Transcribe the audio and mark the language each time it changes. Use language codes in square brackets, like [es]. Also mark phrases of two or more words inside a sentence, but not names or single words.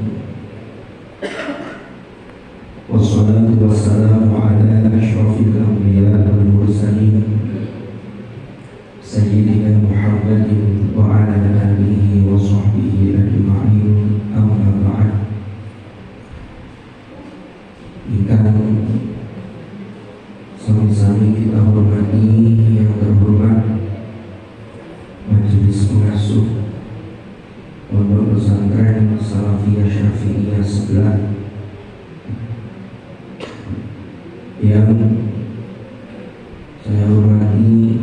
[ar] والصلاة والسلام على أشرف الأنبياء والمرسلين سيدنا محمد وعلى آله وصحبه أجمعين. أما بعد. [jv] Ingkang sami-sami kita hormati [id] yang terhormat Majelis Pengasuh Pondok Pesantren Salafiyah Syafi'iyah Sebelah, yang saya hormati